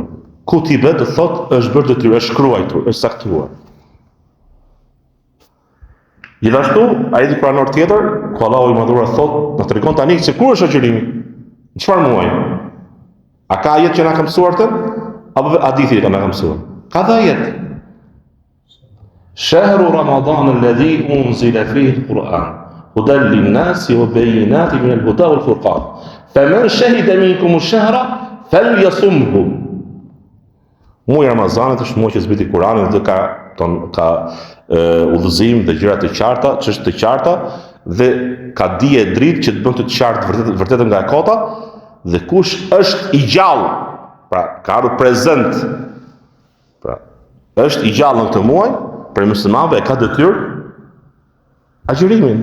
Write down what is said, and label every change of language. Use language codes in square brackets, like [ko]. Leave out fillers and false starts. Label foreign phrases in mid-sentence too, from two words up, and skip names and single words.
[sq] Kutibe do thotë është bërë detyrë, është shkruar, është saktuar. Gjithashtu, ajeti kuranor tjetër, ku Allahu i Madhëruar thotë, na tregon tani se kur është agjërimi, në çfarë muaji? A ka ajet që na ka mësuar të? Apo hadithi që na ka mësuar? Ka dhe ajet. [ar] شهر رمضان الذي أنزل فيه القرآن هدى للناس وبينات من الهدى والفرقان. فمن شهد منكم الشهر فليصمه. [sq] Muaji i Ramazanit është muaji që zbriti Kurani dhe ka udhëzim dhe gjëra të qarta, çështje të qarta dhe ka dije dritë që të bën të qartë vërtet nga e kota. Dhe kush është i gjallë, pra ka ardhur prezent, pra është i gjallë në këtë muaj, për muslimanëve ka detyrë agjërimin.